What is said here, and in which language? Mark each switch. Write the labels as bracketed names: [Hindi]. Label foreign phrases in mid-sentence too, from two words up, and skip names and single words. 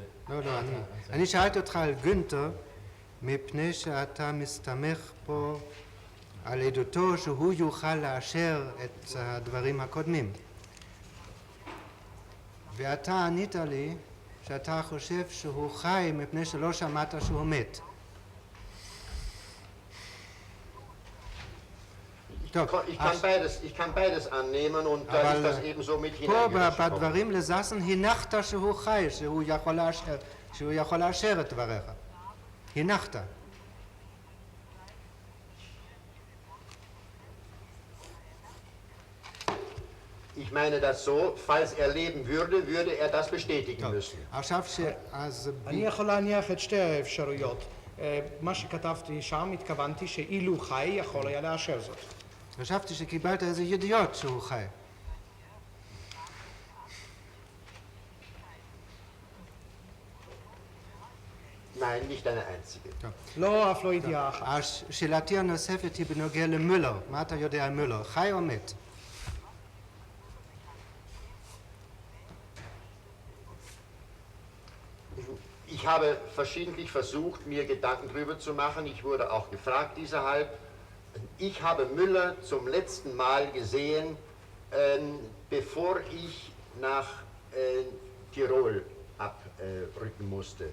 [Hebrew] לא, אני שאלתי אותך על גונטר מפני שאתה מסתמך פה על עדותו שהוא יוכל לאשר את הדברים הקודמים. ואתה ענית לי שאתה חושב שהוא חי מפני שלא שמעת שהוא מת. [German] Ich kann beides annehmen und da ist das eben so mit hineingeschrieben. [Hebrew] פה בדברים לזסן הנחת שהוא חי, שהוא יכול לאשר את דבריך. הנחת. [German] Ich meine das so, falls er leben würde, würde er das bestätigen müssen. [Hebrew] עכשיו אז... אני יכול להניח את שתי האפשרויות. מה שכתבתי שם, התכוונתי שאילו חי יכול היה לאשר זאת. חשבתי שקיבלת איזה ידיעות שהוא חי. [German] Nein, nicht eine einzige. [Hebrew] לא, אף לא ידיעה אחת. שאלתי הנוספת היא בנוגע למולר. מה אתה יודע על מולר? חי או מת? [German] habe verschiedentlich versucht, mir Gedanken darüber zu machen. Ich wurde auch gefragt deshalb. Ich habe Müller zum letzten Mal gesehen, bevor ich nach Tirol abrücken musste.